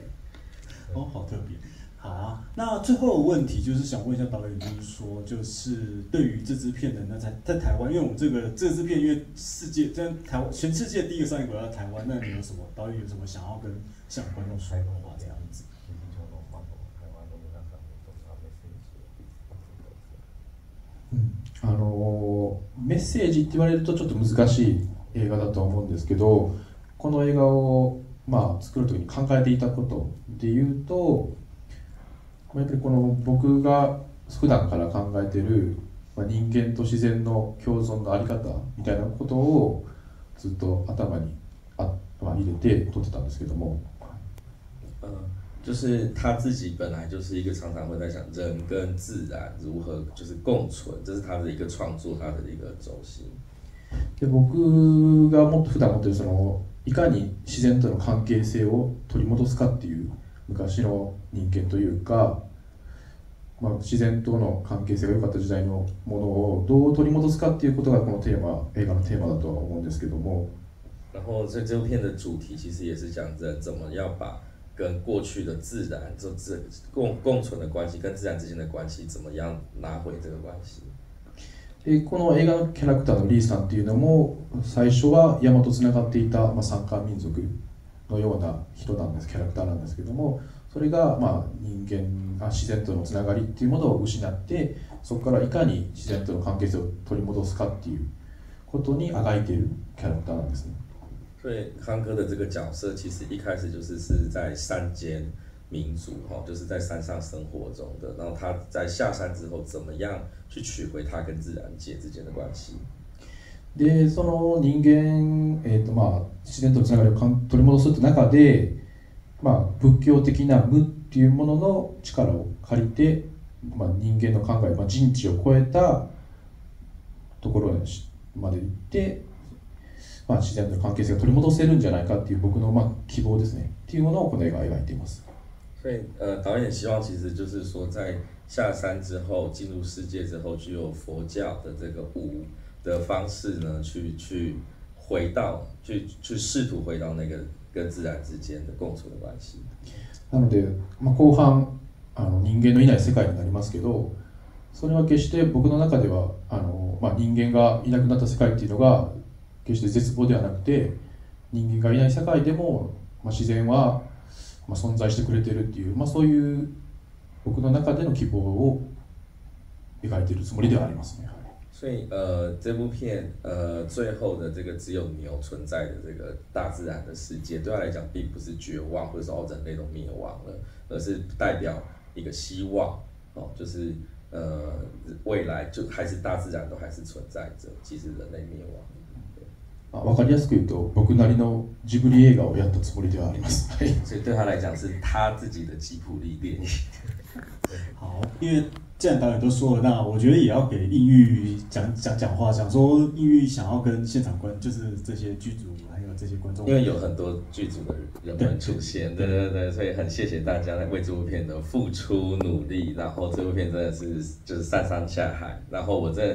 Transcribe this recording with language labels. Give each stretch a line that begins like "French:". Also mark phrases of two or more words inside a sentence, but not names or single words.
Chinese: 好特别。好啊，那最后的问题就是想问一下导演，就是说，就是对于这支片的在台湾，因为我们这支片，因为全世界第一个上映国在台湾，那你有什么导演有什么想要跟向观众说的话这样子？
Japanese: メッセージって言われるとちょっと難しい映画だと思うんですけど、この映画を作る時に考えていたことでいうと、やっぱり僕が普段から考えている人間と自然の共存のあり方みたいなことをずっと頭に入れて撮ってたんですけども。
Chinese: 就是他自己本来就是一个常常会在想人跟自然如何就是共存，这是他的一个创作，他的一个轴心。
Japanese: で僕が普段持ってるいかに自然との関係性を取り戻すかっていう昔の人間というか、自然との関係性が良かった時代のものをどう取り戻すかっていうことがこの映画のテーマだとは思うんですけども。
Chinese: 然后这部片的主题其实也是讲人怎么要把跟过去的自然共存的关系，跟自然之间的关系怎么样拿回这个关系。
Japanese: この映画のキャラクターのリーさんっていうのも最初は山とつながっていた山間民族のような人キャラクターなんですけども、それが自然とのつながりっていうものを失って、そこからいかに自然との関係性を取り戻すかっていうことにあがいているキャラクターなんですね。
Chinese: 所以康哥的这个角色其实一开始是在山间， 民族就是在山上生活中的，然后他在下山之后怎么样去取回他跟自然界之间的关系。
Japanese: でその人間、自然とのつながりを取り戻すという中で、仏教的な無っていうものの力を借りて、人間の考え、人知を超えたところまで行って、自然との関係性が取り戻せるんじゃないかっていう僕の希望ですねっていうものをこの映画は描いています。
Chinese: 所以导演希望其实就是说，在下山之后，进入世界之后，具有佛教的这个无的方式呢，去回到，去试图回到那个跟自然之间的共处的关系。
Japanese: なので、後半人間のいない世界になりますけど、それは決して僕の中では人間がいなくなった世界っていうのが決して絶望ではなくて、人間がいない世界でも、自然は存在してくれてるっていう、そういう僕の中での希望を描いているつもりではありますね。
Chinese: 所以这部片最后的这个只有牛存在的这个大自然的世界，对他来讲并不是绝望，或者说人类都灭亡了，而是代表一个希望就是未来就还是大自然都还是存在着，即使人类灭亡。
Japanese: 分かりやすく言うと、僕なりのジブリ映画をやったつもりではあります。
Chinese: 所以对他来讲是他自己的吉卜力电影。好，因为既然导演都说了，那我觉得也要给印玉讲话，讲说印玉想要跟现场就是这些剧组还有这些观众，因为有很多剧组的人们出现，对，所以很谢谢大家为这部片的付出努力，然后这部片真的是就是上山下海，然后我真的。